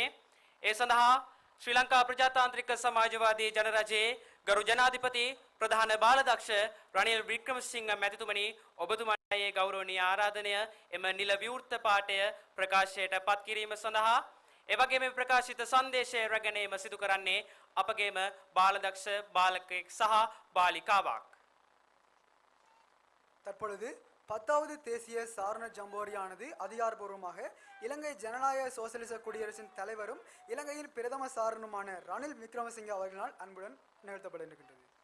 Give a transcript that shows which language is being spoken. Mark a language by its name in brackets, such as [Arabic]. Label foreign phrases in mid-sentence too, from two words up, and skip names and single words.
[Sinhala] ඒ සඳහා ශ්‍රී ලංකා ප්‍රජාතාන්ත්‍රික සමාජවාදී ජනරජයේ ගරු ජනාධිපති ප්‍රධාන බාලදක්ෂ රනිල් වික්‍රමසිංහ මැතිතුමනි ඔබතුමාගේ ගෞරවනීය ආරාධනය එම නිල විවෘත පාඨය ප්‍රකාශයට පත් කිරීම සඳහා එවැගේම ප්‍රකාශිත සංදේශය රැගෙන සිදු කරන්නේ අපගේම බාලදක්ෂ බාලකෙක් සහ බාලිකාවක්. [Tamil] தற்பொழுது 10வது தேசிய சாரண ஜம்போரியானது அதிகாரப்பூர்வமாக இலங்கை ஜனநாயக சோசலிச குடியரசின் தலைவரும் இலங்கையின் பிரதம சாரணருமான ரணில் விக்ரமசிங்கே அவர்களால் அன்புடன் நிகழ்த்தப்பட இருக்கின்றது.